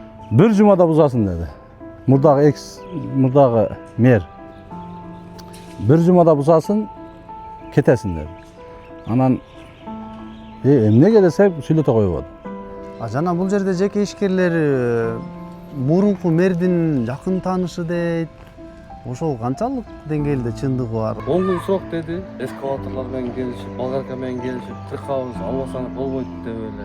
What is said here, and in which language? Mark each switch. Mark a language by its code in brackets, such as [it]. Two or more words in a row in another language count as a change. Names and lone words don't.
[ky] Бир жумада бузасың деди. Мурдагы мэр. Бир жумада бузасың, кетесиң деди. Анан эмнеге десе сүйлөтө коюп атат. Жана бул жерде жеке ишкерлер мурунку мэрдин жакын таанышы дейт. Ошол канчалык деңгээлде чындыгы бар? 10 күн срок деди. Эскалаторлор менен келишип, болгарка менен келишип, тыркабыз албасаңыз болбойт деп эле.